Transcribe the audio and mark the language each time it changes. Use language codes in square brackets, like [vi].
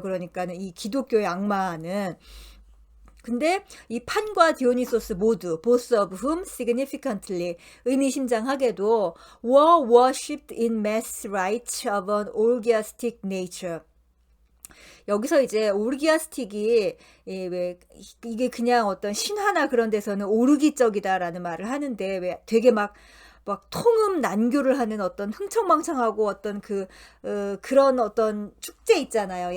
[ko] 그러니까는 이 기독교의 악마는. 근데 이 판과 디오니소스 모두 [en] both of whom significantly, [ko] 의미심장하게도 [en] were worshipped in mass rites of an orgiastic nature. [ko] 여기서 이제 오르기아스틱이 왜 이게 그냥 어떤 신화나 그런 데서는 오르기적이다라는 말을 하는데 왜 되게 막 막 통음 난교를 하는 어떤 흥청망청하고 어떤 그런 어떤 축제 있잖아요.